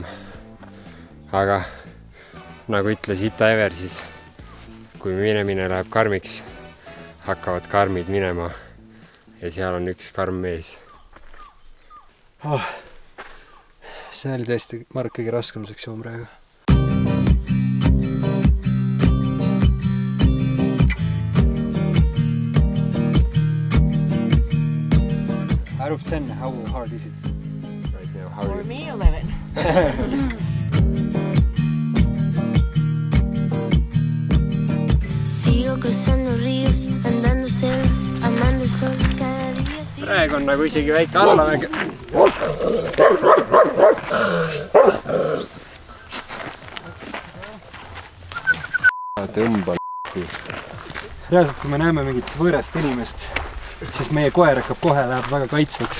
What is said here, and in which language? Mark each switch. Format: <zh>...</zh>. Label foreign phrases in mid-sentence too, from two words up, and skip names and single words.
<et>Aga nagu ütles Ita Ever, siis kui minemine läheb karmiks, hakkavad karmid minema ja seal on üks karm mees. See oli tõesti Mark kõige raskem sektsioon praegu.</et> <en>Out of 10, how hard is it? Right now, For me, 11.</en> <es>Sigo cruzando ríos, andando selvas, amando el sol cada día.</es> <et>Praegu on nagu isegi väike allamäge. Tõmba Reaalselt, kui me näeme mingit võõrast inimest, siis meie koer hakkab kohe, läheb väga kaitsvaks.</et>